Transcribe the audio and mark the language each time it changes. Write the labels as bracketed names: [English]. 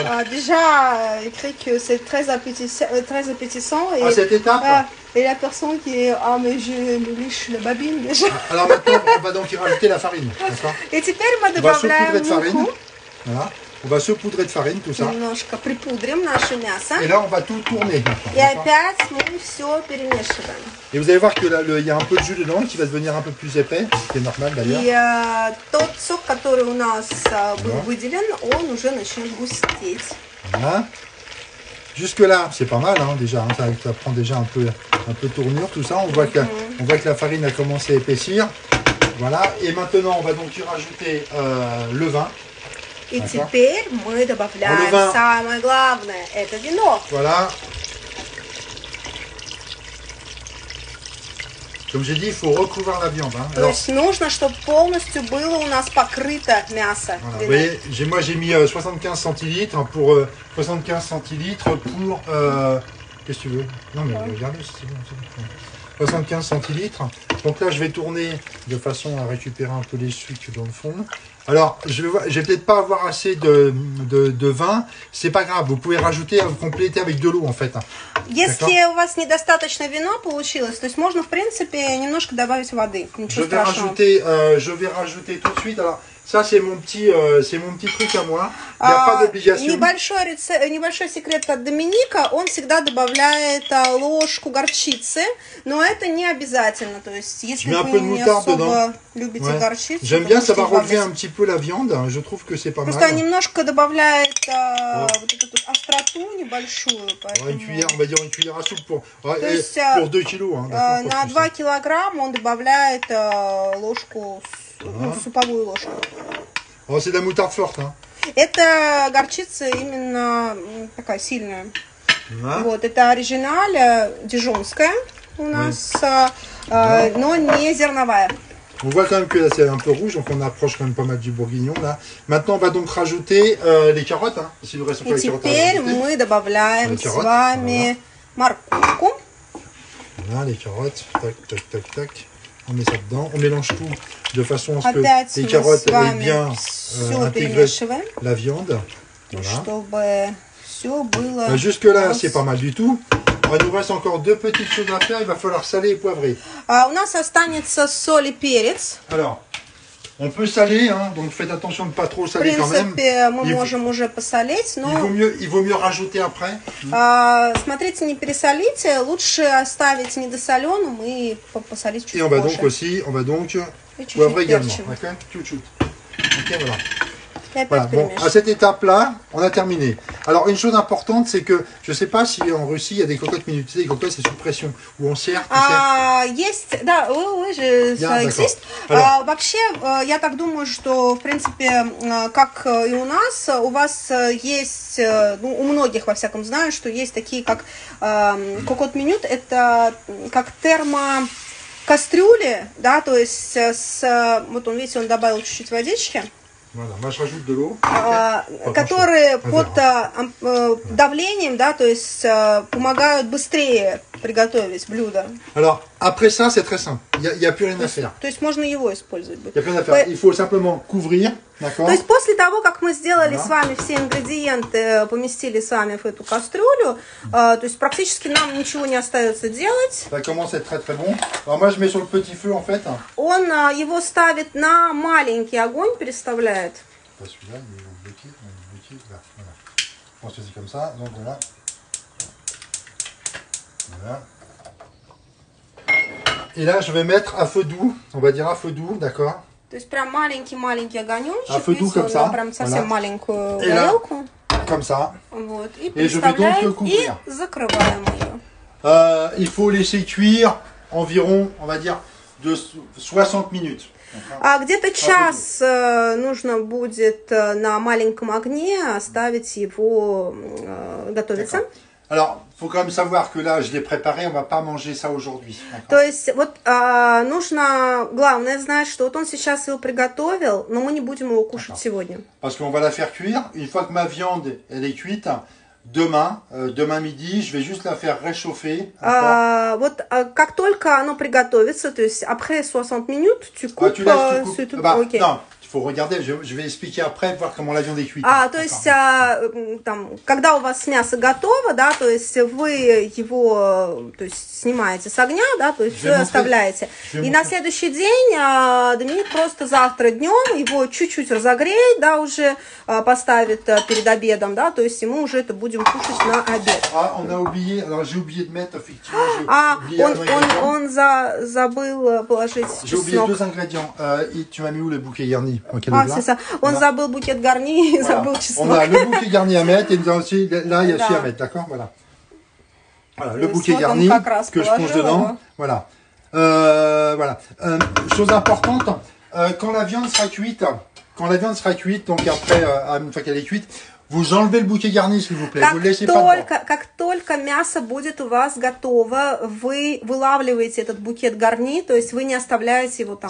[French] Déjà écrit que c'est très appétissant. Et, à cette étape. Et la personne qui est mais je me liche la babine déjà. Alors maintenant on va donc y rajouter la farine, d'accord. Et [Russian] теперь мы добавляем муку. Voilà. [French] On va saupoudrer de farine tout ça. [Russian] Немножко припудрим наше мясо. [French] Et là on va tout tourner maintenant. [Russian] И опять мы все перемешиваем. [French] Et vous allez voir que là il y a un peu de jus dedans qui va devenir un peu plus épais, ce qui est normal d'ailleurs. [Russian] И тот сок, который у нас был выделен, он уже начнет густеть. [French] Voilà. Jusque là, c'est pas mal hein, déjà. Hein, ça prend déjà un peu tournure tout ça. On voit que la farine a commencé à épaissir. Voilà. Et maintenant, on va donc y rajouter le vin. [Russian] И теперь мы добавляем самое главное, это вино. [French] Voilà. Comme j'ai dit, il faut recouvrir la viande. Hein. [Russian] То есть нужно, чтобы полностью было у нас покрыто мясо. [French] Voilà. Vous voyez, moi j'ai mis 75 centilitres pour 75 centilitres pour qu'est-ce que tu veux? Non mais regardez, c'est bon. 75 centilitres. Donc là, je vais tourner de façon à récupérer un peu les sucres dans le fond. Alors, je vais peut-être pas avoir assez de vin. C'est pas grave. Vous pouvez rajouter, vous compléter avec de l'eau en fait. [Russian] Если у вас недостаточно вина получилось, то есть можно в принципе немножко добавить воды. Ничего страшного. [French] Je vais rajouter tout de suite. Alors, ça c'est mon petit truc à moi. Il n'y a pas d'obligation. [Russian] Небольшой секрет от Доминика. Он всегда добавляет ложку горчицы, но это не обязательно. То есть, если вы не особо любите горчицу, [French] j'aime bien, ça va relever un petit peu la viande. Je trouve que c'est pas mal. [Russian] Просто немножко добавляет вот эту остроту небольшую. [French] Une cuillère, on va dire une cuillère à soupe pour 2 kilos. Hein, [Russian] на 2 килограмма он добавляет ложку, суповую ложку. [French] Oh, c'est de la moutarde forte. Hein. [Russian] Это горчица именно такая сильная. Вот, это оригиналь дижонская у нас, но не зерновая. [French] On voit quand même que là c'est un peu rouge, donc on approche quand même pas mal du bourguignon là. Maintenant on va donc rajouter les carottes, hein, si vous reste pas les carottes. Et [Russian] теперь мы добавляем с вами морковку. [French] Voilà les carottes, tac, tac, tac, tac. On met ça dedans, on mélange tout de façon à ce que les carottes aient bien intégré la viande. Voilà. Jusque là c'est pas mal du tout. Il nous reste encore 2 petites choses à faire, il va falloir saler et poivrer. [Russian] У нас останется соль и перец. [French] Alors, on peut saler, hein, donc faites attention de ne pas trop saler quand même. [Russian] В принципе, мы можем уже посолить, но... [French] Il vaut mieux rajouter après. [Russian] Смотрите, не пересолите, лучше оставить недосоленым и посолить чуть позже. [French] Et on va donc poivrer également. Chouchou. Ok, voilà. Voilà, bon, à cette étape-là, on a terminé. Alors, une chose importante, c'est que, je ne sais pas si en Russie, il y a des cocottes minutées, des cocottes, c'est sous pression, où on sert, [Russian] Есть, да, [French] ça existe. [Russian] Вообще, я так думаю, что, в принципе, как и у нас, у вас есть, у многих, во всяком, знаю, что есть такие, как кокот минют, это как термокастрюли, да, то есть, вот он, видите, он добавил чуть-чуть водички. [French] Voilà, moi je rajoute de l'eau. [Russian] которые под давлением, да, то есть помогают быстрее приготовить блюдо. [French] Alors, après ça, c'est très simple. Il n'y a plus rien à faire. [Russian] То есть можно его использовать. [French] Il n'y a plus rien à faire. Il faut simplement couvrir, d'accord? [Russian] То есть после того, как мы сделали с вами все ингредиенты, поместили с вами в эту кастрюлю, то есть практически нам ничего не остается делать. [French] Ça commence à être très très bon. Alors moi je mets sur le petit feu en fait. [Russian] Он его ставит на маленький огонь, переставляет. [French] Pas celui-là, il est bloqué, là, voilà. On se fait comme ça, donc voilà. Voilà. Et là je vais mettre à feu doux, on va dire à feu doux, d'accord? [Russian] То есть прям маленький-маленький огонечек. [French] À feu doux comme ça. [Russian] Прям совсем маленькую [French] Et là, [Russian] горелку. [French] comme ça. [Russian] Вот, и [French] je vais donc le [Russian] переставляем и [French] couvrir. [Russian] закрываем ее. [French] Il faut laisser cuire environ, on va dire, de 60 minutes. [Russian] Где-то час нужно будет на маленьком огне оставить его готовиться. [French] Alors, il faut quand même savoir que là, je l'ai préparé, on va pas manger ça aujourd'hui. [Russian] То есть, вот нужно, главное знать, что вот он сейчас его приготовил, но мы не будем его кушать сегодня. [French] Parce qu'on va la faire cuire. Une fois que ma viande, elle est cuite, demain midi, je vais juste la faire réchauffer. [Russian] Вот как только оно приготовится, то есть [French] après 60 minutes, tu coupes, tu laisses, tu coupes. Okay. Non, il faut regarder, je vais expliquer après, voir comment la viande est cuite. [Russian] То есть, там, когда у вас мясо готово, да, то есть вы его, то есть снимаете с огня, да, то есть вы оставляете. И на следующий день Доминик просто завтра днем его чуть-чуть разогреет, да, уже поставит перед обедом, да, то есть мы уже это будем кушать на обед. [French] On a oublié, alors j'ai oublié de mettre, effectivement, [Russian] он забыл положить чеснок. [French] J'ai oublié 2 ingrédients. Tu m'as mis où le bouquet garni? C'est ça. [Russian] Он забыл букет гарни и забыл чеснок. [French] On a le bouquet garni à mettre et nous avons aussi, là il y a aussi à mettre, d'accord? Voilà. Voilà, le bouquet garni que je plonge dedans. Voilà. Voilà. Chose importante, quand la viande sera cuite, donc après, une fois qu'elle est cuite, vous enlevez le bouquet garni, s'il vous plaît. Vous le laissez pas dedans. [Russian] Как только мясо будет у вас готово, вы вылавливаете этот букет гарни, то есть вы не оставляете его там.